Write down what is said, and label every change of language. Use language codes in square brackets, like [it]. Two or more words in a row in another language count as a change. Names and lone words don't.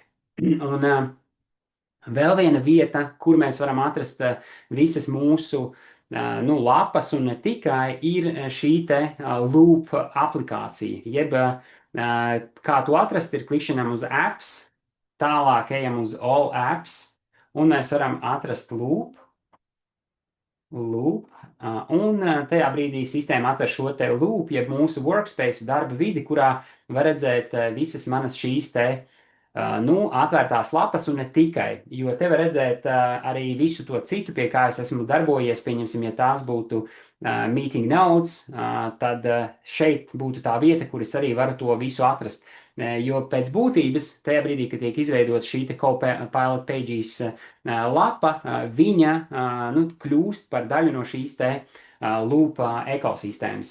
[lv] Un vēl viena vieta, kur mēs varam atrast visas mūsu lapas un ne tikai, ir šī te Loop aplikācija, jeb kā to atrast, ir klikšķinam uz apps, tālāk ejam uz [en] all apps, [lv] un mēs varam atrast Loop, un tajā brīdī sistēma atver šo te Loop, jeb mūsu workspace darba vidi, kurā var redzēt visas manas šīs te atvērtās lapas un ne tikai, jo te var redzēt arī visu to citu, pie kā es esmu darbojies, pieņemsim, ja tās būtu [en] meeting notes, [lv] tad šeit būtu tā vieta, kur es arī varu to visu atrast. Jo pēc būtības, tajā brīdī, kad tiek izveidot šī te Copilot Pages lapa, viņa kļūst par daļu no šīs te Loop ekosistēmas.